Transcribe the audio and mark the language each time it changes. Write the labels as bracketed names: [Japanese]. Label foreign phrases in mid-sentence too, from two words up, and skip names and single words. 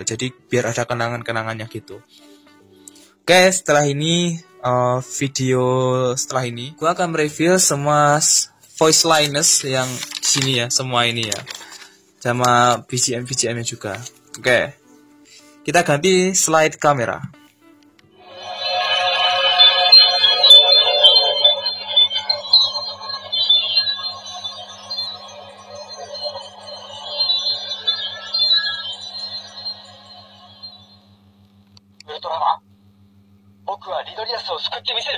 [Indonesian] Jadi biar ada kenangan-kenangannya gitu. Oke, setelah ini video setelah ini gue akan mereview semua [English] voice liners [Indonesian] yang di sini ya, semua ini ya, sama BGM-BGM-nya juga. Oke, kita ganti slide kamera. [Japanese] Ultraman, 僕はリドリアスを救ってみせる。